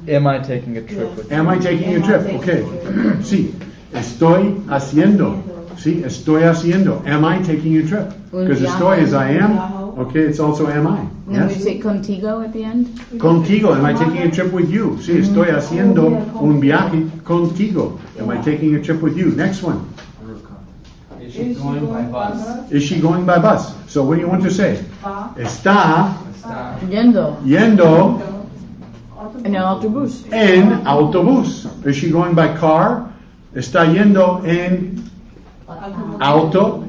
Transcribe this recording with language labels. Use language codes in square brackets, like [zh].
[en] Am I taking a trip with you? Am I taking a trip? Okay. Sí. [es] Estoy haciendo. [en] Sí. [es] Estoy haciendo. [en] Am I taking a trip? Because estoy is I am. Okay. It's also am I. And then we Yes. say contigo at the end. [es] Contigo. [en] Am I taking a trip with you? [es] Sí. Estoy haciendo un viaje contigo. [en] Am I taking a trip with you? Next one. Is she going by bus? Is she going by bus? So what do you want to say? [es] Está Yendo. yendo En el autobús. en autobús. [en] Is she going by car? [es] Está yendo en auto.